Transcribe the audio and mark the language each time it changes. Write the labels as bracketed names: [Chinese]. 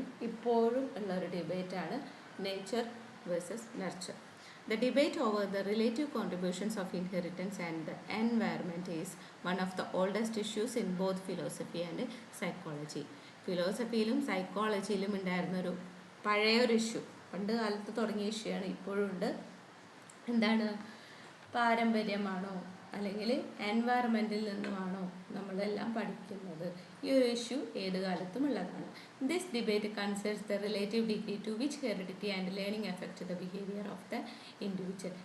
[Malayalam] ഇപ്പോഴും ഉള്ളൊരു ഡിബേറ്റാണ് nature versus nurture. [English] The debate over the relative contributions of inheritance and the environment is one of the oldest issues in both philosophy and psychology. [Malayalam] ഫിലോസഫിയിലും സൈക്കോളജിയിലും ഉണ്ടായിരുന്നൊരു പഴയൊരു issue, പണ്ട് കാലത്ത് തുടങ്ങിയ issue ആണ്, ഇപ്പോഴും ഉണ്ട്. എന്താണ്, പാരമ്പര്യമാണോ അല്ലെങ്കിൽ എൻവയറമെൻറ്റിൽ നിന്നുമാണോ നമ്മളെല്ലാം പഠിക്കുന്നത്? ഈ ഒരു ഇഷ്യൂ ഏത് കാലത്തും ഉള്ളതാണ്. [English] This debate concerns the relative degree to which heredity and learning effect the behaviour of the individual.